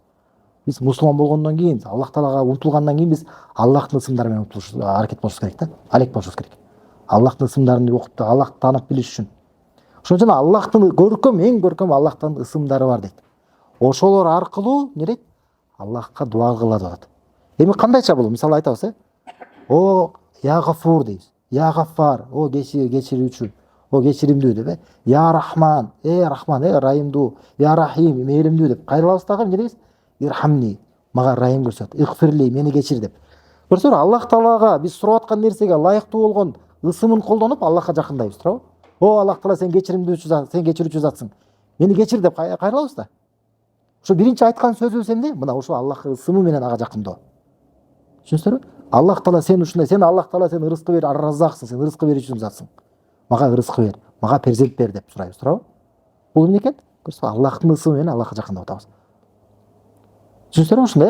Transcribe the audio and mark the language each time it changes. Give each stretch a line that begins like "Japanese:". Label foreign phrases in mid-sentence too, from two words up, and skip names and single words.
Kyrgyz: Биз мусулман болгондон кийин, Аллах Таалага умтулгандан кийин биз Аллахтын ысымдары менен аракет болушубуз керек да. Алек болушубуз керек. Аллахтын ысымдарын окуп, Аллахты таанып билиш үчүн. Ошон үчүн Аллахтын эң көркөм Аллахтын ысымдары бар дейт. Ошолор аркылуу не дейт? Аллахка дуа кылат атат. Кандайча бул? Мисалы айтабыз, о
Arabic: يا غفور
Kyrgyz: дейбиз.
Arabic: يا غفار,
Kyrgyz: о кечирүүчү, о кечиримдүү деп.
Arabic: يا رحمن,
Kyrgyz: рахман, райымдуу.
Arabic: يا رحيم,
Kyrgyz: мээримдүү деп. Кайрылабыз дагы эмне дейбиз? Ирхамни, мага райым көрсөт. Игфирли, мени кечир деп. Көрсөңөр, Аллах Таалага биз сурап аткан нерсеге ылайыктуу болгон ысымын колдонуп Аллахка жакындайбыз, туурабы? О Аллах Таала, сен кечиримдүүчү зат, сен кечирүүчү затсың. Мени кечир деп кайрылабыз да. Ошо биринчи айткан сөзүбүз эмне? Мына ошо Аллахка ысымы менен ага жакындоо. Түшүнүңүздөрбү? Аллах Таала сен ушундай, сен Аллах Таала сен ырыскы бер, ар-раззаксың, сен ырыскы берүүчү затсың. Мага ырыскы бер, мага перзент бер деп сурайбыз, туурабы? Бул эмне экен? Көрсөңөр, Аллахтын ысымы менен Аллахка жакындап атабыз. Түшүнүңүздөрбү ушундай?